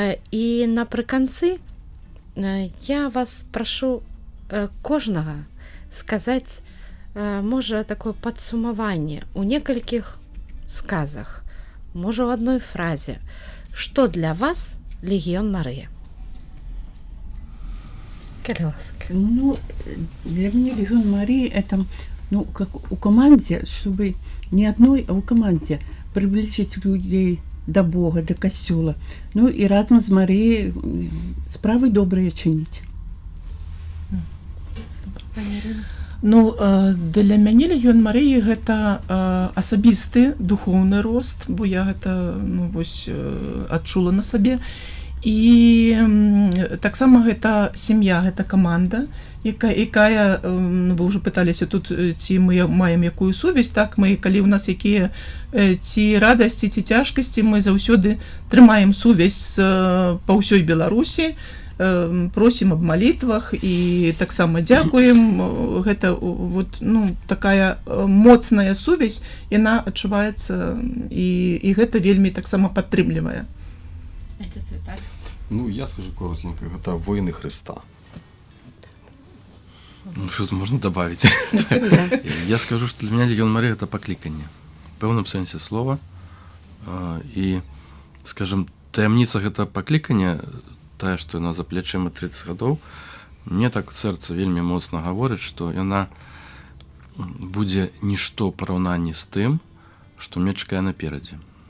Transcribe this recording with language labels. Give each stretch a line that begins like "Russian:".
Belarusian: І напрыканцы я вас прашу кожнага сказаць, можа, такое падсумаванне ў некалькіх сказах, можа, ў адной фразе. Што для вас Легіён Марыя? Калі ласка.
Russian: Ну, для меня Легион Марии это, ну, как у команде, чтобы не одной, а у команде приблизить людей до Бога, до костюла. Ну, и разом с Марией справы добрые чинить.
Belarusian: Ну, для мяне Легіён Марыі гэта асабісты духоўны рост, бо я гэта, ну, вось, адчула на сабе. І таксама гэта сям'я, гэта каманда, якая, вы ўжо пыталіся тут, ці мы маем якую сувязь, так, мы, калі ў нас якія ці радасці, ці цяжкасці, мы заўсёды трымаем сувязь па ўсёй Беларусі, просім аб малітвах і таксама дзякуем. Гэта вот, ну, такая моцная сувязь, яна адчуваецца, і гэта вельмі таксама падтрымлівае.
Russian: Ну, я скажу коротенько, это воины Христа. Ну, что-то можно добавить. Я скажу, что для меня Легион Марии — это покликание. В певном сенсе слова.
Belarusian: И, скажем, таямница гэта покликание, тая, что яна за плечима 30 гадоў, мне так сэрца вельмі моцна гаворыць, што яна будзе нішто параўнанні з тым, што мне чакае наперадзе.